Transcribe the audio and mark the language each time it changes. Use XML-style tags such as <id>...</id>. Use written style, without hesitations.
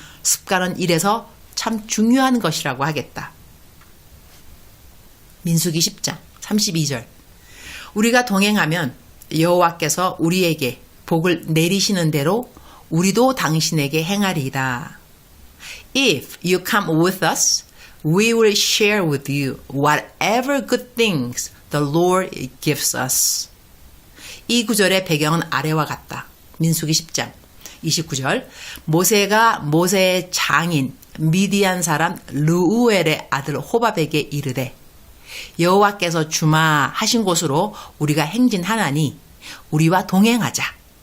<ko>습관은 이래서 참 중요한 것이라고 하겠다. 민수기 10장 32절. 우리가 동행하면 여호와께서 우리에게 복을 내리시는 대로 우리도 당신에게 행하리이다.</ko> <en>If you come with us, we will share with you whatever good things the Lord gives us.</en> <ko>이 구절의 배경은 아래와 같다. 민수기 10장 29절. 모세가 모세의 장인 미디안 사람 르우엘의 아들 호밥에게 이르되, 여호와께서 주마 하신 곳으로 우리가 행진하나니 우리와 동행하자.</ko>